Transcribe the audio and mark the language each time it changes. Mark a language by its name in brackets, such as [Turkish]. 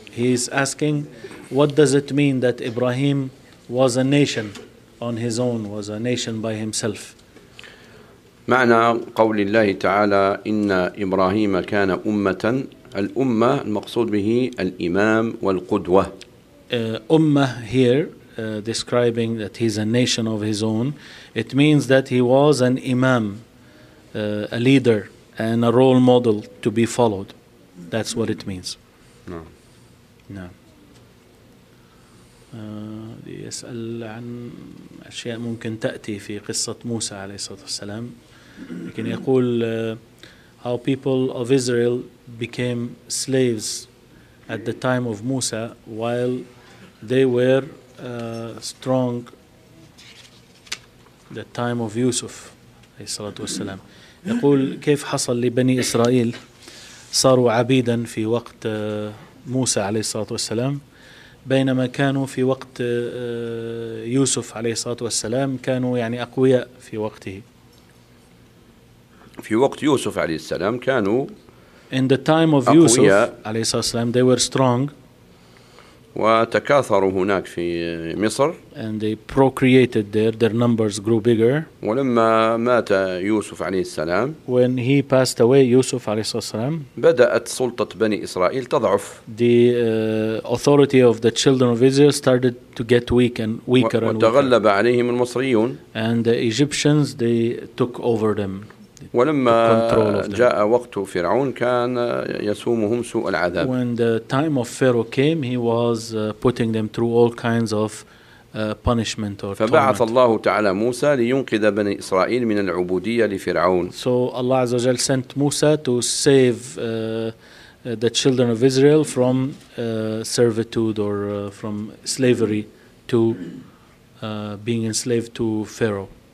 [English] He is asking what does it mean that Ibrahim was a nation on his own, was a nation by himself. [Arabic] معنى قول الله تعالى إن إبراهيم كان أمة, الأمة المقصود به الإمام والقدوة. [English] أمة here describing that he's a nation of his own, it means that he was an imam, a leader, and a role model to be followed. That's what it means. No. No. [Arabic] يسأل عن أشياء ممكن تأتي في قصة موسى عليه الصلاة والسلام. لكن يقول [English] how people of Israel became slaves at the time of Musa while they were strong the time of Yusuf عليه الصلاة والسلام. [Arabic] يقول كيف حصل لبني إسرائيل صاروا عبيدا في وقت موسى عليه الصلاة والسلام بينما كانوا في وقت يوسف عليه الصلاة والسلام كانوا يعني أقوياء في وقته. في وقت يوسف عليه السلام كانوا [English] in the time of يوسف عليه الصلاة والسلام they were strong [Arabic] وتكاثروا هناك في مصر [English] and they procreated there, their numbers grew bigger. [Arabic] ولما مات يوسف عليه السلام [English] when he passed away يوسف عليه الصلاة والسلام [Arabic] بدأت سلطة بني إسرائيل تضعف [English] the authority of the children of Israel started to get weak and weaker [Arabic] وتغلب [English] and weaker. [Arabic] عليهم المصريون [English] and the Egyptians they took over them. [Arabic] ولما جاء وقت فرعون كان يسومهم سوء العذاب. [English] When the time of Pharaoh came, he was putting them through all kinds of punishment or. [Arabic] فبعث الله تعالى موسى لينقذ بني إسرائيل من العبودية لفرعون. [English] So Allah عز وجل sent Musa to save the children of Israel from servitude or from slavery to being enslaved to Pharaoh.